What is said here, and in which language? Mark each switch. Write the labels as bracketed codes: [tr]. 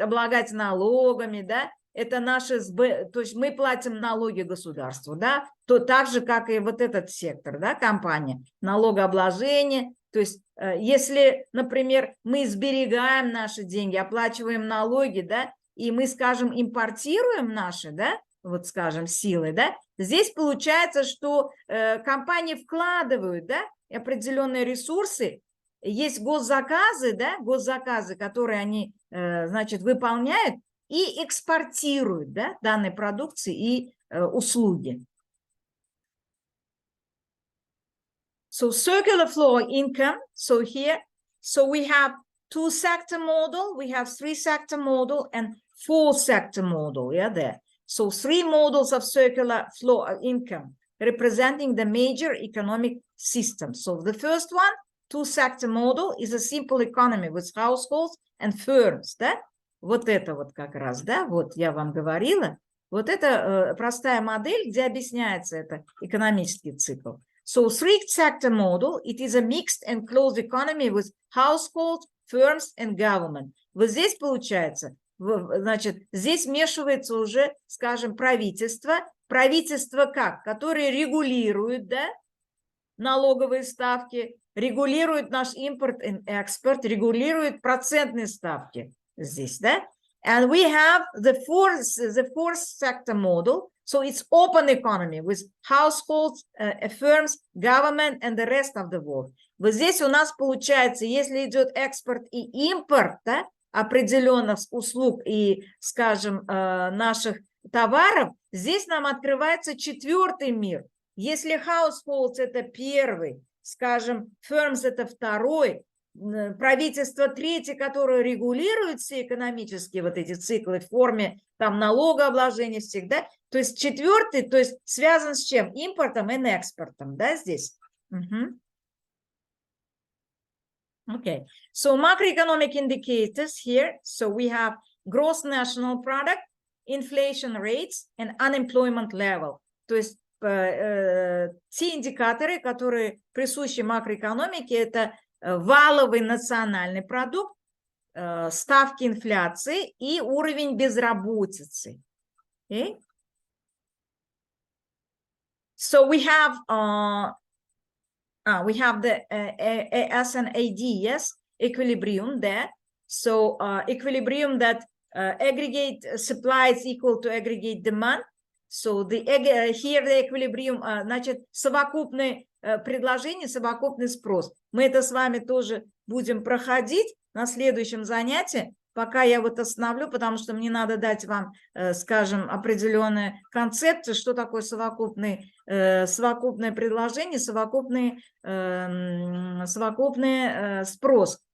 [ru] Облагать налогами, да, это наши, то есть мы платим налоги государству, да, то так же, как и вот этот сектор, да, компания, налогообложение, то есть если, например, мы сберегаем наши деньги, оплачиваем налоги, да, и мы, скажем, импортируем наши, да, вот, скажем, силы, да, здесь получается, что компании вкладывают, да, определенные ресурсы. Есть госзаказы, да, госзаказы, которые они, значит, выполняют и экспортируют, да, данные продукции и услуги. [en] So circular flow income. So here, so we have 2-sector model, we have 3-sector model, and 4-sector model. Yeah, there. So 3 models of circular flow of income representing the major economic systems. So the first one, 2-sector model, is a simple economy with households and firms, да? [ru] Вот это вот как раз, да, вот я вам говорила. Вот это простая модель, где объясняется это экономический цикл. [en] So 3-sector model, it is a mixed and closed economy with households, firms and government. [ru] Вот здесь получается, значит, здесь вмешивается уже, скажем, правительство. Правительство как? Которое регулирует, да, налоговые ставки, регулирует наш импорт и экспорт, регулирует процентные ставки здесь, да? [en] And we have the fourth sector model. So it's open economy with households, firms, government and the rest of the world. [ru] Вот здесь у нас получается, если идет экспорт и импорт, да, определенных услуг и, скажем, наших товаров, здесь нам открывается четвертый мир. Если households – это первый, скажем, firms – это второй, правительство третье, которое регулирует все экономические вот эти циклы в форме там налогообложения всегда, то есть четвертый, то есть связан с чем? Импортом и экспортом, да, здесь? [en] Okay, so macroeconomic indicators here. So we have gross national product, inflation rates and unemployment level. [ru] То есть те индикаторы, которые присущи макроэкономике, это валовый национальный продукт, ставки инфляции и уровень безработицы. [en] Okay? So we have the S and AD, yes, equilibrium there. So equilibrium that aggregate supply is equal to aggregate demand. So here the equilibrium, [ru] значит, совокупное предложение, совокупный спрос. Мы это с вами тоже будем проходить на следующем занятии. Пока я вот остановлю, потому что мне надо дать вам, скажем, определенные концепции, что такое совокупное предложение, совокупный спрос.